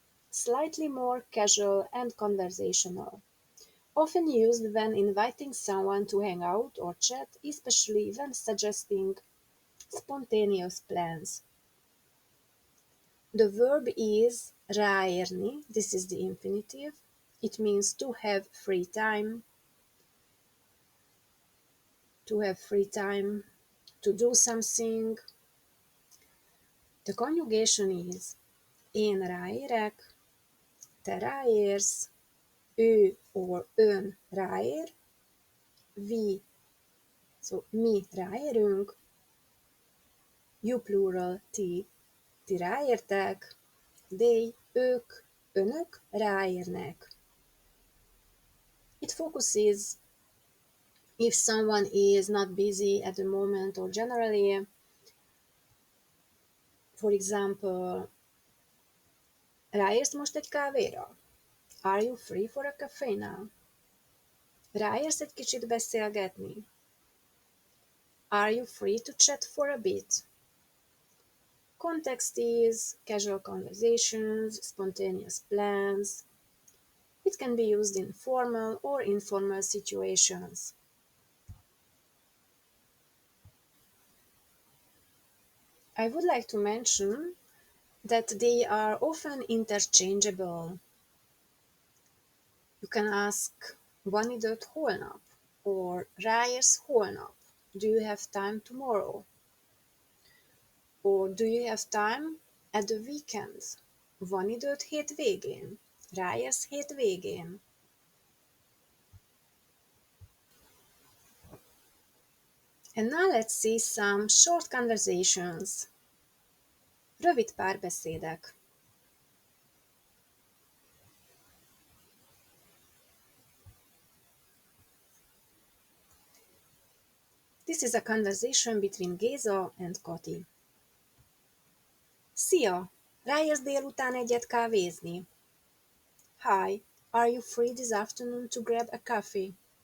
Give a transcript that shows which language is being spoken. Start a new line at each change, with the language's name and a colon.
English: Slightly more casual and conversational. Often used when inviting someone to hang out or chat, especially when suggesting spontaneous plans. The verb is ráérni, this is the infinitive. It means to have free time, to do something. The conjugation is
Hungarian: én ráérek, te ráérsz, ő
English: or
Hungarian: ön ráér,
English: we, so
Hungarian: mi ráérünk,
English: you plural
Hungarian: ti ráértek,
English: they,
Hungarian: ők, önök ráérnek.
English: It focuses if someone is not busy at the moment or generally. For example,
Hungarian: Ráérsz most egy kávéra?
English: Are you free for a cafe now?
Hungarian: Ráérsz egy kicsit beszélgetni?
English: Are you free to chat for a bit? Context is casual conversations, spontaneous plans. It can be used in formal or informal situations. I would like to mention that they are often interchangeable. You can ask,
Hungarian: van időd holnap? Or ráérsz holnap?
English: Do you have time tomorrow? Or do you have time at the weekend?
Hungarian: Van időd hétvégén? Ráérsz hétvégén?
English: And now let's see some short conversations.
Hungarian: Rövid párbeszédek.
English: This is a conversation between Géza and Kati.
Hungarian: Szia! Ráérsz délután egyet kávézni?
English: Hi, are you free this afternoon to grab a coffee?